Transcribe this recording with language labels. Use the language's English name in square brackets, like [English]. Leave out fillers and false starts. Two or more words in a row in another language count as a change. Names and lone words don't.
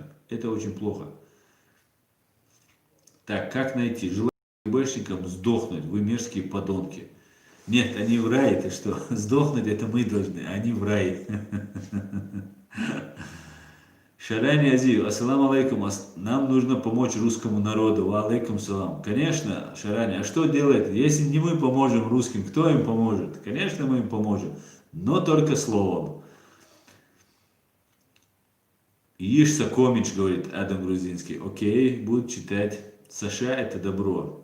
[Russian] Это очень плохо. Так, как найти? Желаю ГБшникам сдохнуть, вы мерзкие подонки. Нет, они в рай, ты что? Сдохнуть это мы должны, а они в рай. Шарани Азию, [Arabic] السلام عليكم, [Russian] нам нужно помочь русскому народу, [Arabic] وعليكم السلام. [Russian] Конечно, Шарани, а что делать? Если не мы поможем русским, кто им поможет? Конечно, мы им поможем, но только словом. Иш Сакомич, говорит Адам Грузинский. Окей, буду читать. США это добро.